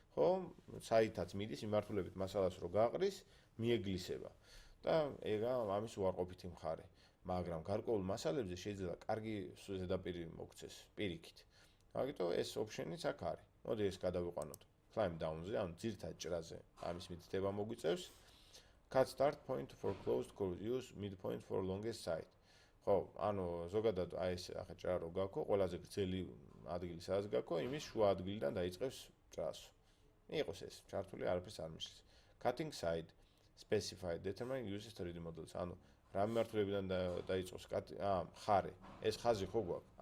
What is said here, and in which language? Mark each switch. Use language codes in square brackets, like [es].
[ka] ხო, საითაც მიდის მიმართულებით მასალას რო გაყრის, მიეგლისება. და ეგა ამის უარყოფითი მხარე. მაგრამ გარკვეულ მასალებზე შეიძლება კარგი ზედაპირი მოგცეს პირიქით. მაგიტომ ეს ოპშენიც აქ არის. მოდი ეს გადავიყვანოთ. Climb down-ზე, ანუ ძირითად ჭრაზე ამის მითითება მოგვიწევს. [en] Cut start point for closed curve, use midpoint for longest side. [ka] ხო, ანუ ზოგადად აი ეს ახლა ჭრა რო გაქვს, ყველაზე გრძელი ადგილი სადაც გაქვს, იმის შუა ადგილიდან დაიწყებს ჭრას. იყოს ეს, ჩართული არაფერს არ მიშლის. [en] Cutting side specified determine uses 3D models. [ka] ანუ რა მიმართულებიდან დაიწყოს მხარე. ეს ხაზი ხო გვაქვს.